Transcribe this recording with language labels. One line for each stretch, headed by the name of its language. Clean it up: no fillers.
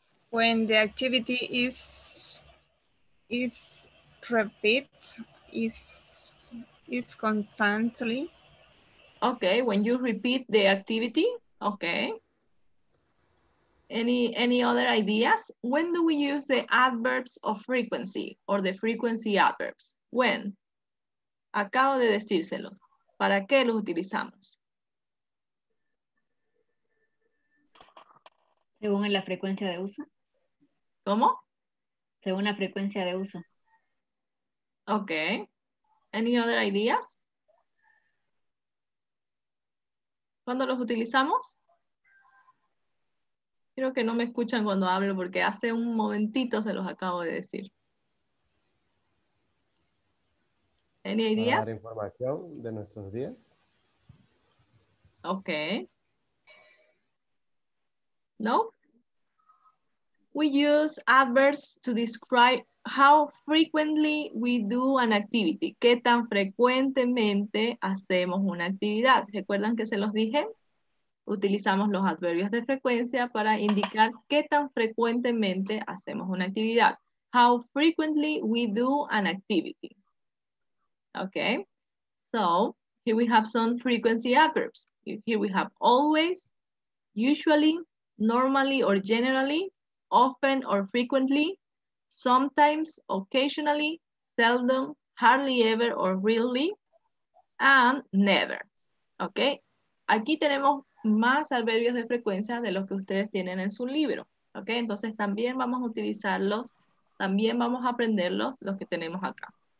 English: When the activity is repeat, is constantly. Okay, when you repeat the activity, okay. Any other ideas? When do we use the adverbs of frequency or the frequency adverbs? When?
Spanish: Acabo de decírselos. ¿Para qué los utilizamos? Según la frecuencia de uso. ¿Cómo? Según la frecuencia de uso.
English: Okay. Any other ideas?
Spanish: ¿Cuándo los utilizamos? Creo que no me escuchan cuando hablo porque hace un momentito se los acabo de decir.
English: Any
Spanish: Para
English: ideas?
Spanish: dar información de nuestros días.
English: Okay. No? We use adverbs to describe how frequently we do an activity.
Spanish: ¿Qué tan frecuentemente hacemos una actividad? ¿Recuerdan que se los dije? Utilizamos los adverbios de frecuencia para indicar qué tan frecuentemente hacemos una actividad.
English: How frequently we do an activity. Okay, so here we have some frequency adverbs. Here we have always, usually, normally or generally, often or frequently, sometimes, occasionally, seldom, hardly ever or rarely, and never.
Spanish: Okay, aquí tenemos más adverbios de frecuencia de los que ustedes tienen en su libro. Ok, entonces también vamos a utilizarlos, también vamos a aprenderlos los que tenemos acá.